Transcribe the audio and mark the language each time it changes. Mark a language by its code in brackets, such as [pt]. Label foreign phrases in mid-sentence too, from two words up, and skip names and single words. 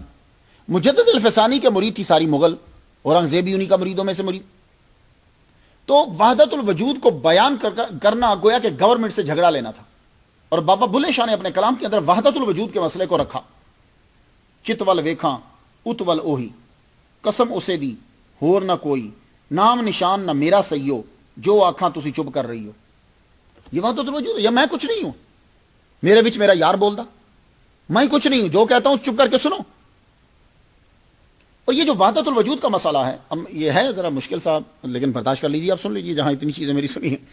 [ur] مجدد الفسانی کے مرید تھی ساری مغل، اورنگزیب انہی کا مریدوں میں سے مرید. تو وحدت الوجود کو بیان کرنا گویا کہ گورنمنٹ سے جھگڑا لینا تھا. اور بابا بلے شاہ نے اپنے کلام کے اندر وحدت الوجود کے مسئلے کو رکھا. [pa] چتول ویکھاں اتول اوہی، قسم اسے دی ہور نہ کوئی، نام نشان نہ میرا سیو، جو آنکھاں تسی چپ کر رہی ہو. [ur] یہ وحدت الوجود ہے. یا میں کچھ نہیں ہوں، [pa] میرے بچ میرا یار بولدا، [ur] میں کچھ نہیں ہوں، جو کہتا ہوں چپ کر کے سنو. اور یہ جو وحدت الوجود کا مسئلہ ہے، یہ ہے ذرا مشکل صاحب، لیکن برداشت کر لیجیے، آپ سن لیجیے جہاں اتنی چیزیں میری سنی ہیں.